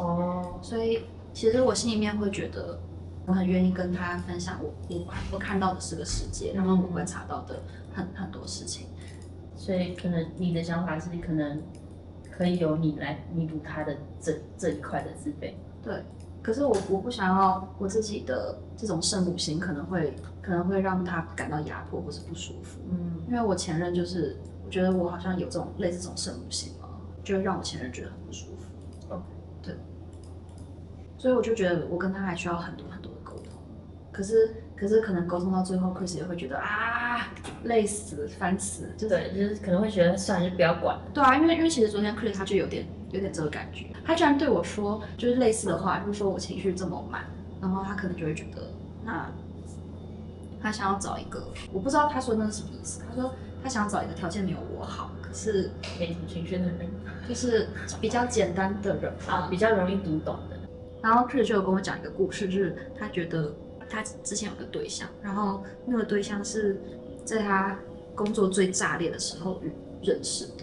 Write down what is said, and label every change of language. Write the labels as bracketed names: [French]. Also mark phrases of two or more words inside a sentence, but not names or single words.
[Chinese] 所以其實我心裡面會覺得，我很願意跟他分享我看到的是個世界，然后我觀察到的很多事情。所以可能你的想法是，可能可以由你來彌補他的這一塊的自卑。對，可是我不想要我自己的這種聖母心可能會讓他感到壓迫或是不舒服。因為我前任就是我覺得我好像有這種類似這種聖母心嘛，就會讓我前任覺得很不舒服。對，所以我就覺得我跟他還需要很多很多的溝通。可是可能溝通到最後 ，Chris 也會覺得累死煩死，就是可能會覺得算了，就不要管了。對啊，因為其實昨天 Chris 他就有點這個感覺，他居然對我說就是類似的話，就是說我情緒這麼滿，然後他可能就會覺得那他想要找一個，我不知道他說那是什麼意思，他說他想要找一個條件沒有我好，可是沒什麼情緒的人，就是比較簡單的人比較容易讀懂的。然後 Chris 就有跟我講一個故事，就是他覺得他之前有個對象，然後那個對象是在他工作最炸裂的時候認識的。